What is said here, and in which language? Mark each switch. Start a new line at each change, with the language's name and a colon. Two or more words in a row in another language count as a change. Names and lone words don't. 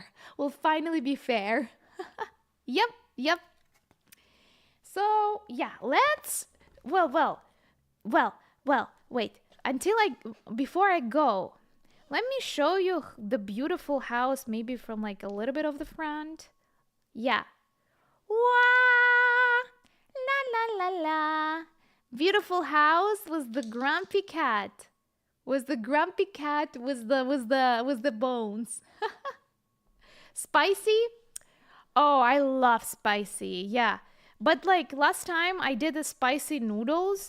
English: Will finally be fair. Yep, yep. So yeah, let's well, wait. Before I go, let me show you the beautiful house, maybe from a little bit of the front. Yeah. Wow! La la la la. Beautiful house was the grumpy cat. Was the grumpy cat was the bones. Spicy? Oh, I love spicy. Yeah. But last time I did the spicy noodles.